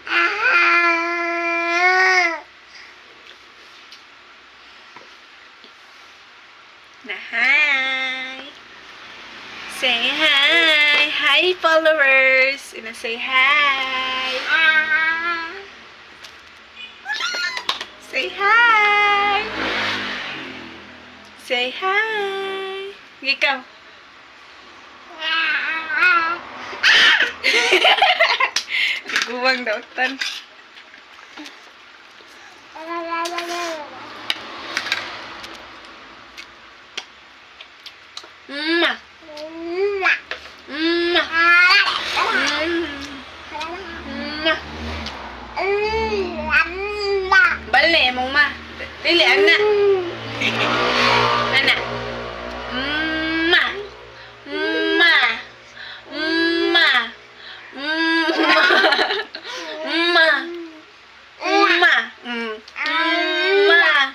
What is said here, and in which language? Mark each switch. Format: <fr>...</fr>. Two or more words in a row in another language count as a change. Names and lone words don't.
<en>Na hi. Say hi. Hi followers. Ina say hi. Say hi. Say hi.</en> <ceb>Ikaw. Guwang daw tan. Mma. Mma. Mma. Bale mong ma. Dili ana. Ana. Mma. Mma. Mma. Mma. Mma. Mma.</ceb>